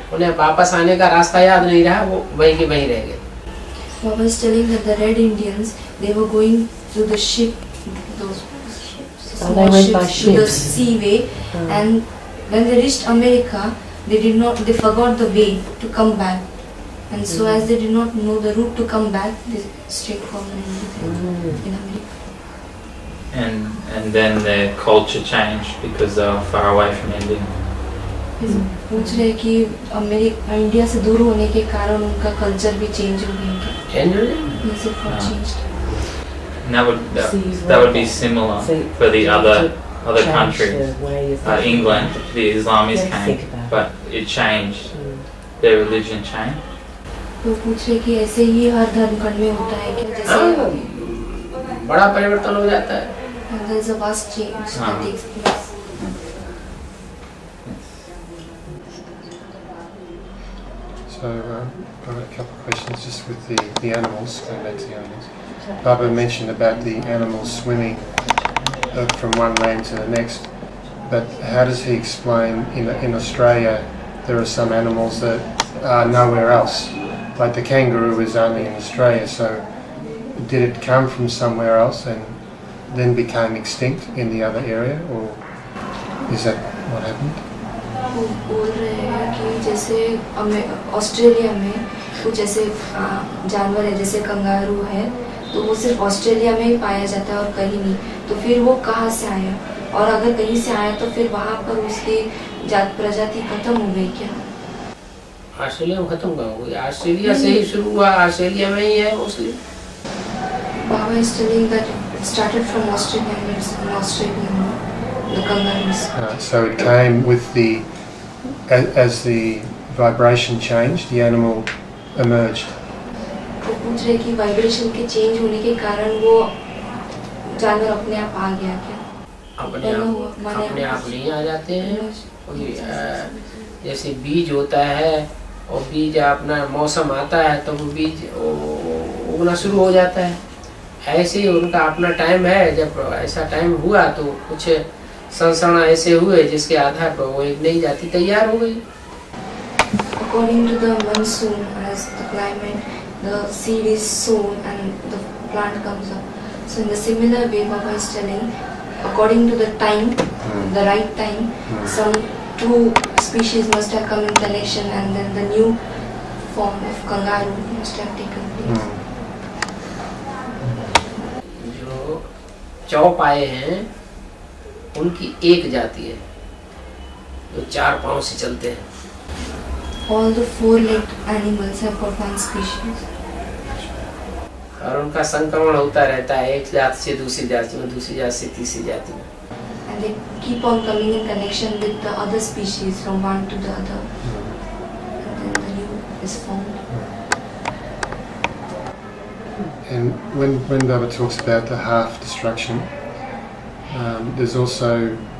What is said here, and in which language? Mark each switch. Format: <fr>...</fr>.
<hi>उन्हें वापस आने का रास्ता याद नहीं रहा, वो वहीं के वहीं रह गए.</hi> <en>Baba is telling that the Red Indians, they were going through the ship, those they went by ships, to the ships. seaway, and when they reached America, they forgot the way to come back, and so as they did not know the route to come back, they stayed permanently in America. And then their culture changed because they were far away from India.</en> <hi>पूछ रहे कि India से दूर होने के कारण उनका culture भी चेंज हो गया. चेंज हो गया.</hi> <en>Yes, it got changed. And that would be similar for the other countries. England, the Islamis came, but it changed. Their religion changed.</en> <hi>तो पूछ रहे कि ऐसे ही हर धर्म खंड में होता है क्या, जैसे बड़ा परिवर्तन हो जाता है.</hi> <en>there is a vast change that takes place. So I've got a couple of questions just with the animals, going back to the animals. Baba mentioned about the animals swimming from one land to the next, but how does he explain in Australia there are some animals that are nowhere else? Like the kangaroo is only in Australia, so did it come from somewhere else and then became extinct in the other area, or is that what happened?</en> <hi>वो बोल रहे हैं कि जैसे Australia में कुछ ऐसे जानवर है जैसे कंगारू है, तो वो सिर्फ ऑस्ट्रेलिया में ही पाया जाता है और कहीं नहीं. तो फिर वो कहाँ से आया, और अगर कहीं से आया तो फिर वहाँ पर उसकी प्रजाति खत्म हो गई क्या? ऑस्ट्रेलिया में खत्म कहाँ हो गई? ऑस्ट्रेलिया से ही शुरू हुआ, ऑस्ट्रेलिया में ही है mostly.</hi> <en>Baba is telling that it started from Australia, and it's in Australia, the kangaroos. So it came with as the vibration changed, the animal emerged.</en> <hi>वो पूछ रहे कि वाइब्रेशन के चेंज होने के कारण वो जानवर अपने आप आ गया क्या? अपने आप नहीं आ जाते हैं. कोई जैसे बीज होता है और बीज अपना मौसम आता है तो वो बीज उगना शुरू हो जाता है. ऐसे ही उनका अपना टाइम है. जब ऐसा टाइम हुआ तो कुछ संस्करण ऐसे हुए जिसके आधार पर वो एक नई जाति तैयार हो गई.</hi> <en>According to the monsoon, as the climate, the seed is sown and the plant comes up. So in the similar way, Baba is telling, according to the time, the right time, some two species must have come in connection, and then the new form of kangaroo must have taken place.</en> <hi>जो चौपाए हैं उनकी एक जाति है जो 4 पांव से चलते हैं.</hi> <en>All the 4-legged animals have got one species.</en> <hi>और उनका संक्रमण होता रहता है एक जात से दूसरी जाति में, दूसरी जात से तीसरी जाति में.</hi> <en>And they keep on coming in connection with the other species from one to the other. And then the new is formed. And when Baba talks about the half destruction, there's also</en>